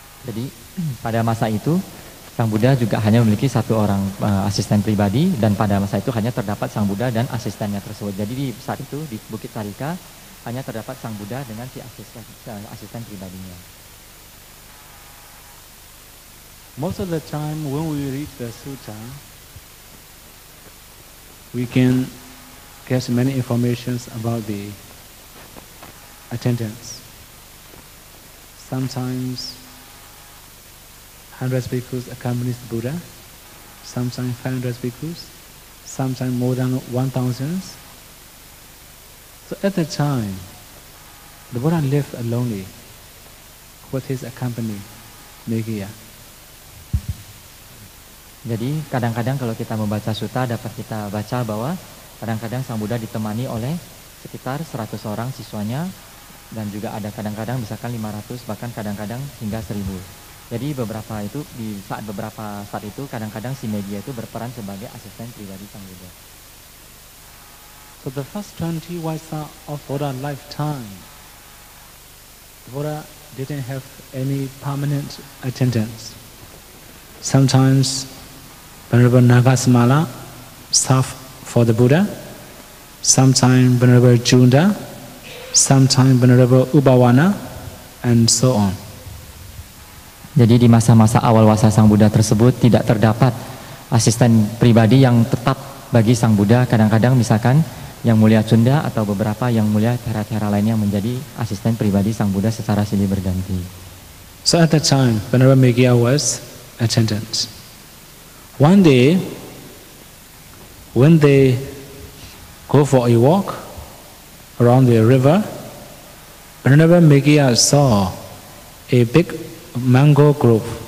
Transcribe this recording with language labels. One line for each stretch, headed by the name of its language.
Indonesian: Jadi pada masa itu Sang Buddha juga hanya memiliki 1 orang asisten pribadi, dan pada masa itu hanya terdapat Sang Buddha dan asistennya tersebut. Jadi di saat itu di Bukit Carika hanya terdapat Sang Buddha dengan si asisten pribadinya.
English: Most of the time when we read the sutta, we can get many informations about the attendance. Sometimes 100 bhikkhus accompanies the Buddha, sometimes 500 bhikkhus, sometimes more than 1,000. So at that time, the Buddha lived alone with his accompany, Meghiya.
Indonesian: Jadi kadang-kadang kalau kita membaca sutta dapat kita baca bahwa kadang-kadang Sang Buddha ditemani oleh sekitar 100 orang siswanya, dan juga ada kadang-kadang misalkan 500, bahkan kadang-kadang hingga 1000. Jadi beberapa saat itu kadang-kadang si Meghiya itu berperan sebagai asisten pribadi Sang Buddha.
English: So the first 20 Vaisa of Buddha lifetime, Buddha didn't have any permanent attendants. Sometimes Venerable Nagasamala served for the Buddha, sometimes Venerable Junda, sometimes Venerable Ubawana, and so on.
Indonesian: Jadi di masa-masa awal wasa Sang Buddha tersebut tidak terdapat asisten pribadi yang tetap bagi Sang Buddha. Kadang-kadang misalkan yang mulia Junda atau beberapa yang mulia Thera-Thera lainnya menjadi asisten pribadi Sang Buddha secara silih berganti.
English: So at that time, Venerable Meghiya was attendant. One day, when they go for a walk around the river, Venerable Meghiya saw a big mango grove.